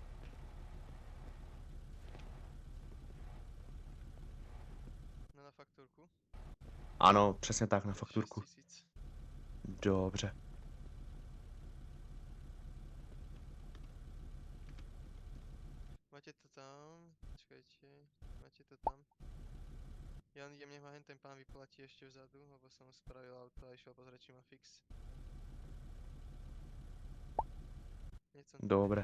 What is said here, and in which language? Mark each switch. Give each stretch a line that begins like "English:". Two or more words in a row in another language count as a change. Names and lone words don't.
Slovak: No na faktúrku.
Czech: Ano, přesně tak, na fakturku. 6 000. Dobře.
Slovak: Máte to tam, počkajte, máte to tam. Jan, mne ma ten pán vyplatí ešte vzadu, lebo som mu spravil auto a išiel pozrieť, či má fix. Hneď som to Dobre.